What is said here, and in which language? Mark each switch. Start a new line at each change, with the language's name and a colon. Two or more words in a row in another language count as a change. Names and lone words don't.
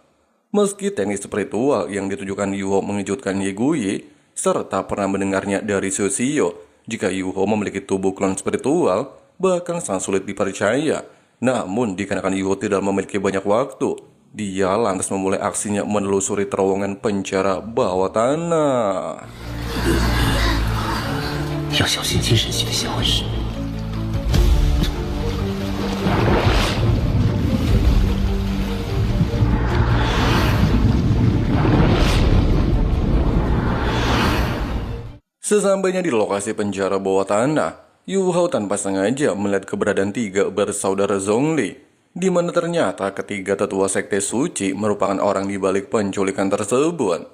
Indonesian: Meski teknik spiritual yang ditujukan Yuho mengejutkan Yeguyi, serta pernah mendengarnya dari Sushio, jika Yuho memiliki tubuh klon spiritual, bahkan sangat sulit dipercaya. Namun, dikarenakan Yuho tidak memiliki banyak waktu, dia lantas memulai aksinya menelusuri terowongan penjara bawah tanah.
Chinese: 要小心金神系的消失。
Indonesian: Sesampainya di lokasi penjara bawah tanah, Yuho tanpa sengaja melihat keberadaan 3 bersaudara Zhongli, di mana ternyata ketiga tetua sekte suci merupakan orang di balik penculikan tersebut.